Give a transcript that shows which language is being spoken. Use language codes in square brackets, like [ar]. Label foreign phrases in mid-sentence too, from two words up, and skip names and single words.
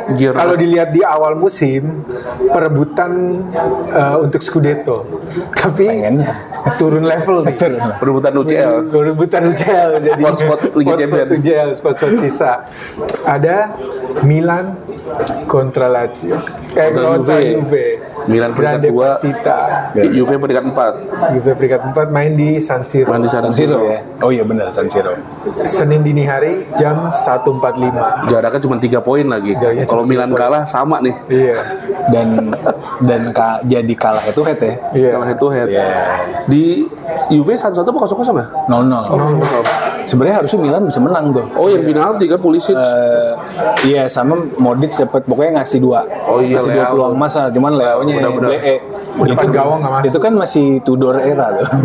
[id] Giro. kalau dilihat di awal musim perebutan untuk Scudetto, tapi Pengennya. turun level nih. Perebutan UCL. Perebutan UCL jadi Spot-spot Liga Champions. UCL spot-spot sisa. Ada Milan kontra Lazio. Kontra Juve. Juve. Milan peringkat [it] Grande [id] 2, [it] Partita. [id] Juve peringkat 4. Juve peringkat 4 main di San Siro. Main di San San Siro ya. Oh iya benar San Siro. Senin dini hari jam 1.45. Jaraknya cuma 3 poin lagi. Jaraknya Kalau cuma Milan kalah sama nih. Iya. Jadi kalah itu head ya. Iya. Kalah [en] head to head. [id] Iya. Di Juve 1-1 apa 0-0 ya? 0-0. Sebenarnya harusnya Milan bisa menang tuh. Oh, yang penalti kan Pulisic. Iya sama Modric dapat pokoknya ngasih 2. Oh iya, ngasih 2 Leao. peluang emas lah. Cuman Leao-nya Benar-benar. Depan gawang nggak masuk. Itu kan masih Tudor era loh.